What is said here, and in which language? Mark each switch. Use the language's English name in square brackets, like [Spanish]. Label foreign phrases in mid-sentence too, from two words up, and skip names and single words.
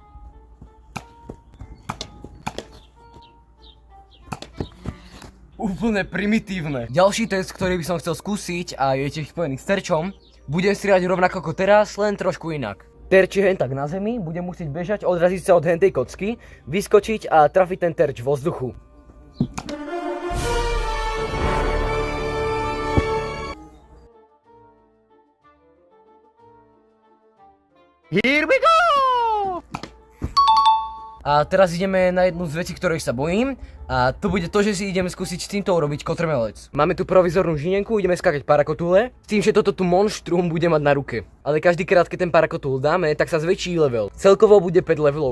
[Slovak] Úplne primitívne. Ďalší test, ktorý by som chcel skúsiť a je tiež spojený s terčom, budem strieľať rovnako ako teraz, len trošku inak. Terč je hen tak na zemi, bude musieť bežať, odraziť sa od hentej kocky, vyskočiť a trafiť ten terč vo vzduchu. [English] Here we go! [Slovak] A teraz ideme na jednu z vecí, ktorej sa bojím. A to bude to, že si ideme skúsiť s týmto urobiť kotrmelec. Máme tu provizornú žinienku, ideme skákať parakotúle. S tým, že toto tu monštrum bude mať na ruke. Ale každý krát, keď ten parakotúl dáme, tak sa zväčší level. Celkovo bude 5 levelov.